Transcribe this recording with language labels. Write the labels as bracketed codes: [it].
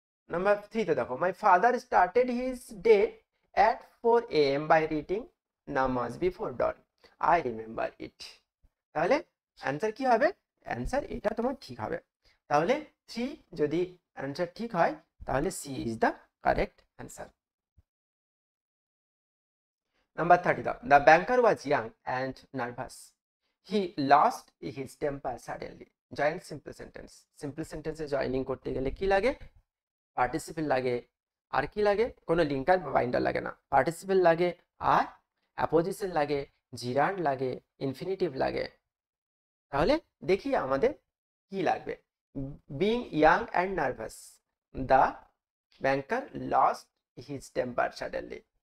[bn] Number 3-তে দেখো, [en] My father started his day at 4 AM by reading namaz before dawn, I remember it. [bn] তাহলে answer কি হবে, answer এটা তোমার ঠিক হবে। তাহলে 3 যদি অ্যান্সার ঠিক হয় তাহলে [en] C is the correct answer. Number 30, the banker was young and nervous. He lost his temper suddenly. Join simple sentence. [bn] Simple sentence joining করতে গেলে কি লাগে, পার্টিসিপেল লাগে, আর কি লাগে, কোনো লিঙ্কার বা বাইন্ডার লাগে না, পার্টিসিপেল লাগে আর অ্যাপোজিশন লাগে, জিরান্ড লাগে, ইনফিনিটিভ লাগে। তাহলে দেখি আমাদের কি লাগবে। [en] Being young and nervous, the banker lost his temper suddenly.